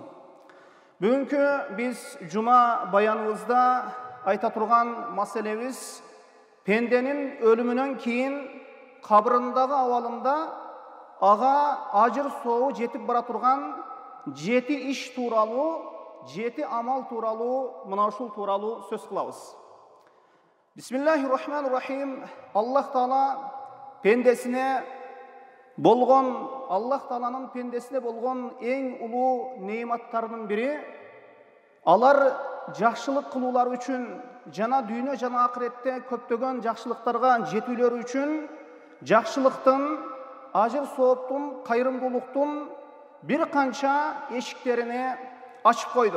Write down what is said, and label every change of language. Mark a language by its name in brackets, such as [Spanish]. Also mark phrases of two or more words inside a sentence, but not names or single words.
[Kyrgyz] Бүгүнкү биз жума баяныбызда айта турган маселебиз пенденин өлүмүнөн кийин кабырындагы абалында ага ажыр сообу жетип бара турган 7 иш тууралуу, 7 амал тууралуу, мына ушул тууралуу сөз кылабыз. [Arabic] بسم الله الرحمن الرحيم. [Kyrgyz] Аллах Таала пендесине болгон, Аллах Тааланын пендесине болгон эң улуу неиматтарынын бири алар жакшылык кылуулары үчүн жана дүйнө жана акыретте көптөгөн жакшылыктарга жетүүлөрү үчүн жакшылыктын, ажыр сооптун, кайрымдуулуктун бир канча эшиктерини ачып койду.